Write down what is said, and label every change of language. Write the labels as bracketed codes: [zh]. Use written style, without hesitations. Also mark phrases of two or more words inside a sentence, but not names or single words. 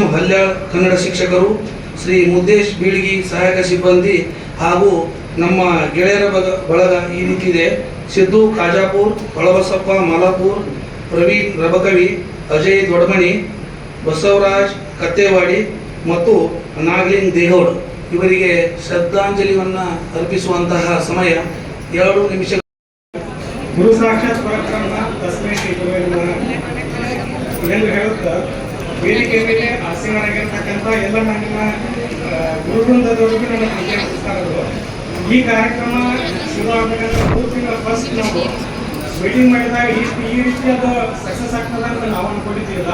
[kn] ಹಲ್ಯಾಳ್ ಕನ್ನಡ ಶಿಕ್ಷಕರು, ಶ್ರೀ ಮುದ್ದೇಶ್ ಬೀಳ್ಗಿ ಸಹಾಯಕ ಸಿಬ್ಬಂದಿ ಹಾಗೂ ನಮ್ಮ ಗೆಳೆಯರ ಬಳಗ ಈ ರೀತಿದೆ. ಸಿದ್ದು ಕಾಜಾಪುರ್, ಹೊಳಬಸಪ್ಪ ಮಾಲಾಪುರ್, ಪ್ರವೀಣ್ ರಬಕವಿ, ಅಜಯ್ ದೊಡ್ಮಣಿ, ಬಸವರಾಜ್ ಕತ್ತೇವಾಡಿ ಮತ್ತು ನಾಗಲಿಂಗ್ ದೇಹೋಡ್ ಇವರಿಗೆ ಶ್ರದ್ಧಾಂಜಲಿಯನ್ನು ಅರ್ಪಿಸುವಂತಹ ಸಮಯ 2 ನಿಮಿಷ. [sa] ಗುರು ಸಾಕ್ಷಾತ್ ಪರಬ್ರಹ್ಮ ತಸ್ಮೈ ಶ್ರೀ ಗುರುವೇ ನಮಃ [kn] ಎಂದು ಹೇಳುತ್ತಾ ವೇದಿಕೆ ಮೇಲೆ ಆಸೀನರಾಗಿರ್ತಕ್ಕಂಥ ಎಲ್ಲ ನನ್ನ ಗುರುವೃಂದದವರಿಗೂ ನನ್ನ ಪ್ರೀತಿಯ ನಮಸ್ಕಾರಗಳು. ಈ ಕಾರ್ಯಕ್ರಮ ಶುರು ಆಗಬೇಕಂತ ಪೂರ್ತಿನ ಫಸ್ಟ್ ನಾವು ಮೀಟಿಂಗ್ ಮಾಡಿದಾಗ ಈ ರೀತಿಯಾದ ಸಕ್ಸಸ್ ಆಗ್ತದೆ ಅಂತ ನಾವು ಅನ್ಕೊಂಡಿದ್ದಿಲ್ಲ.